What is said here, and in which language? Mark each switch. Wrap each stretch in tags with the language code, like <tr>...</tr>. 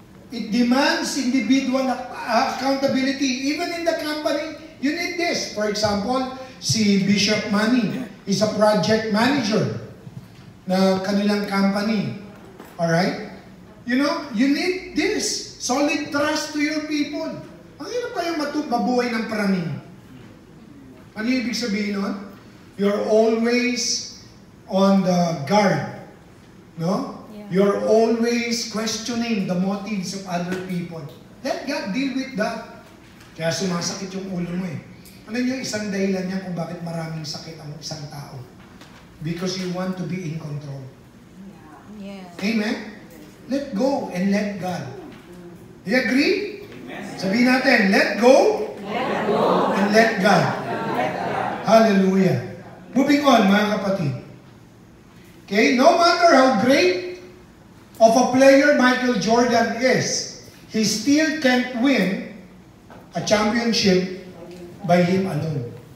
<en>It demands individual accountability. Even in the company, you need this. For example, si Bishop Manny is a project manager na kanilang company. Alright? You know, you need this. Solid trust to your people.</en> <tl>Ang hirap kayong mabuhay ng praning. Ano yung ibig sabihin nun?</tl> <en>You're always on the guard. No? Yeah. You're always questioning the motives of other people. Let God deal with that.</en> <tl>Kaya sumasakit yung ulo mo eh. Ano yung isang dahilan niya kung bakit maraming sakit ang isang tao?</tl> <en>Because you want to be in control. Yeah. Amen? Let go and let God. Do you agree?</en> <tl>Sabihin natin,</tl> <en>let go, and let God. Hallelujah. Moving on,</en> <tl>mga kapatid.</tl> <en>Okay, no matter how great of a player Michael Jordan is, he still can't win a championship by him alone.</en>